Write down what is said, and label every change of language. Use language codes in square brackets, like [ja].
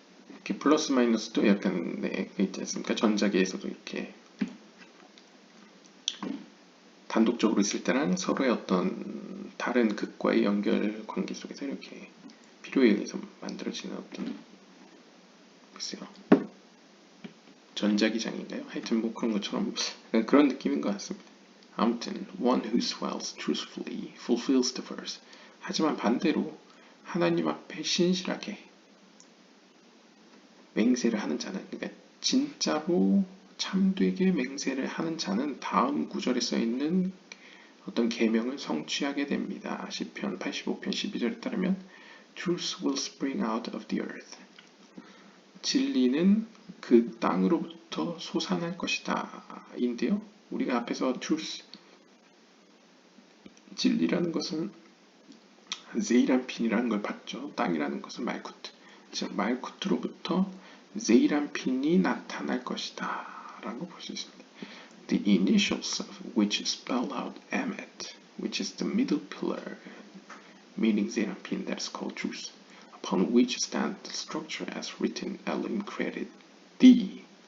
[ko] 이렇게 플러스 마이너스도 약간 있지 않습니까? 전자계에서도 이렇게 단독적으로 있을 때랑 서로의 어떤 다른 극과의 연결 관계 속에서 이렇게 필요에 의해서 만들어지는 어떤 글쎄요, 전자기장인가요? 하여튼 뭐 그런 것처럼 그런 느낌인 것 같습니다. 아무튼 [en] one who swears truthfully fulfills the verse. [ko] 하지만 반대로 하나님 앞에 신실하게 맹세를 하는 자는, 그러니까 진짜로 참되게 맹세를 하는 자는 다음 구절에 써있는 어떤 계명을 성취하게 됩니다. 시편 85편 12절에 따르면 [en] Truth will spring out of the earth. [ko] 진리는 그 땅으로부터 솟아날 것이다 인데요. 우리가 앞에서 truth, 진리라는 것은 제이란핀이라는 걸 봤죠. 땅이라는 것은 말쿠트, 즉 말쿠트로부터 제이란핀이 나타날 것이다 라고 볼 수 있습니다. [en] The initials of which spell out Emet, which is the middle pillar, meaning Zeranpin, that is called truth, upon which stands the structure as written Elohim created thee.